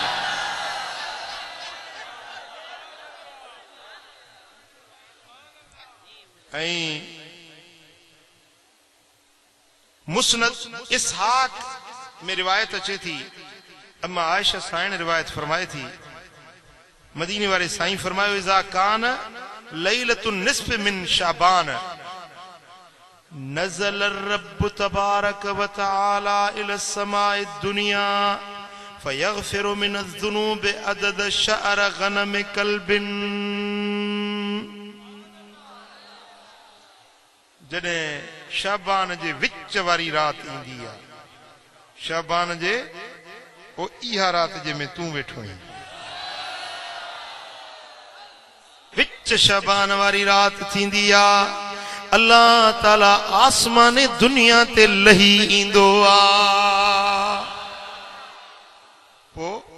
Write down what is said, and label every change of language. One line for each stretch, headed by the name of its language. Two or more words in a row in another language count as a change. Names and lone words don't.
Sindhi: ऐं मुस्नद इसहाक में रिवायत अचे थी, अम्मा आयशा साईं रिवायत फरमाए थी, मदीने वाले साईं फरमायो
Arabic: إذا كان ليلة النصف من شعبان نزل ربُّ تبارك وتعالى إلى سماء الدنيا فيغفر من الذنوب عدد شعر غنم كلب.
Sindhi: जॾहिं शाबान जे विच वारी रात ईंदी आहे, शाबान जे पोइ इहा रात जंहिंमें तूं वेठो आहीं, विच शाबान वारी रात थींदी आहे, अल्लाह ताला आसमान दुनिया ते लही ईंदो आहे, पोइ